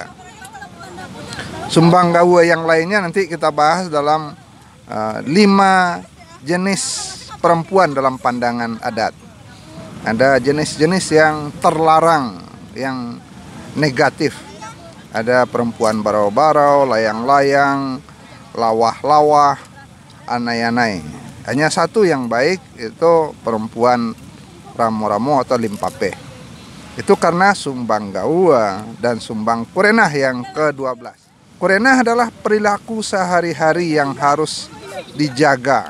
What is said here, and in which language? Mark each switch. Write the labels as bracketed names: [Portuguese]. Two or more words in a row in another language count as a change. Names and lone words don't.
[Indonesian] Sumbang gawa yang lainnya nanti kita bahas dalam 5 jenis perempuan dalam pandangan adat. Ada jenis-jenis yang terlarang, yang negatif. Ada perempuan barau-barau, layang-layang, lawah-lawah, anai-anai. Hanya satu yang baik, itu perempuan ramo-ramo atau limpape. Itu karena sumbang gawa dan sumbang kurenah yang ke-12. Kurenah adalah perilaku sehari-hari yang harus dijaga.